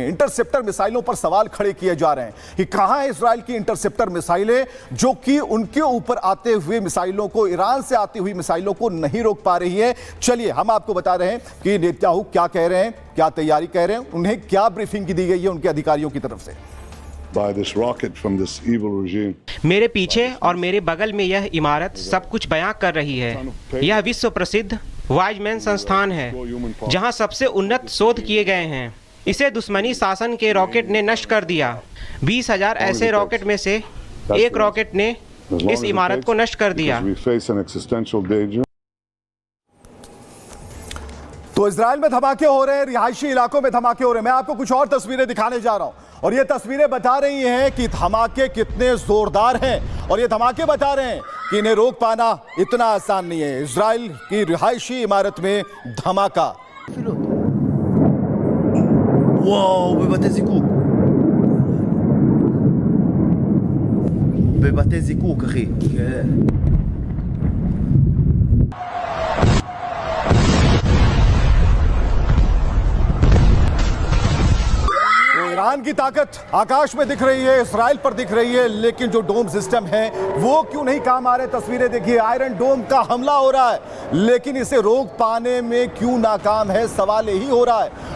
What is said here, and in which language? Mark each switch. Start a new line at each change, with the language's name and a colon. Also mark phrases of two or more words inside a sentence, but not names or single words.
Hindi: इंटरसेप्टर मिसाइलों पर सवाल खड़े किए जा रहे हैं कि कहां है इजराइल की इंटरसेप्टर मिसाइलें जो कि उनके ऊपर आते हुए मिसाइलों को, ईरान से आती हुई मिसाइलों को नहीं रोक पा रही है। चलिए हम आपको बता रहे हैं कि नेतन्याहू क्या कह रहे हैं, क्या तैयारी कह रहे हैं, उन्हें क्या ब्रीफिंग दी गई है उनके अधिकारियों की तरफ से।
English: By this rocket from this evil regime.
Hindi: मेरे पीछे और मेरे बगल में यह इमारत सब कुछ बयां कर रही है। यह विश्व प्रसिद्ध वाइजमैन संस्थान है जहां सबसे उन्नत शोध किए गए हैं। इसे दुश्मनी शासन के रॉकेट ने नष्ट कर दिया। 20,000 ऐसे रॉकेट में से एक रॉकेट ने इस इमारत को नष्ट कर दिया। तो इजराइल में धमाके हो रहे हैं, रिहायशी इलाकों में धमाके हो रहे हैं। मैं आपको कुछ और तस्वीरें दिखाने जा रहा हूं और ये तस्वीरें बता रही हैं कि धमाके कितने जोरदार हैं और ये धमाके बता रहे हैं कि इन्हें रोक पाना इतना आसान नहीं है। इजराइल की रिहायशी इमारत में धमाका।
Hebrew: וואו, בבתי זיקוק. בבתי זיקוק, אחי. כן.
Hindi: ईरान की ताकत आकाश में दिख रही है, इजराइल पर दिख रही है, लेकिन जो
English: dome system
Hindi: है वो क्यों नहीं काम आ रहे? तस्वीरें देखिए, आयरन डोम का हमला हो रहा है, लेकिन इसे रोक पाने में क्यों नाकाम है, सवाल यही हो रहा है।